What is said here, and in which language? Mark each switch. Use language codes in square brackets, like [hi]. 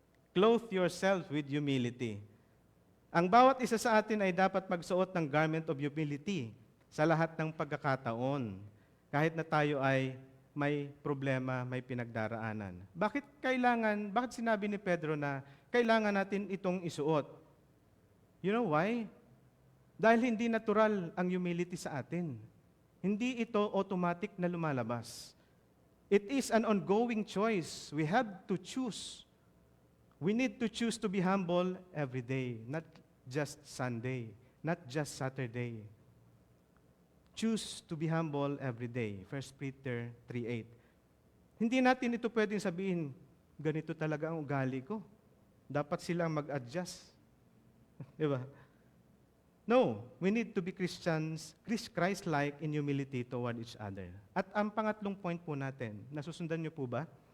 [en] Clothe yourself with humility. [tl] Ang bawat isa sa atin ay dapat magsuot ng [en] garment of humility [tl] sa lahat ng pagkakataon, kahit na tayo ay may problema, may pinagdaraanan. Bakit sinabi ni Pedro na kailangan natin itong isuot? [en] You know why? [tl] Dahil hindi natural ang humility sa atin. Hindi ito automatic na lumalabas. [en] It is an ongoing choice. We have to choose. We need to choose to be humble every day, not just Sunday, not just Saturday. Choose to be humble every day. 1 Peter 3:8. [tl] Hindi natin ito pwedeng sabihin, ganito talaga ang ugali ko. Dapat silang mag-adjust. Di ba? [en] No, we need to be Christ-like in humility toward each other. [tl] At ang pangatlong point po natin, nasusundan niyo po ba?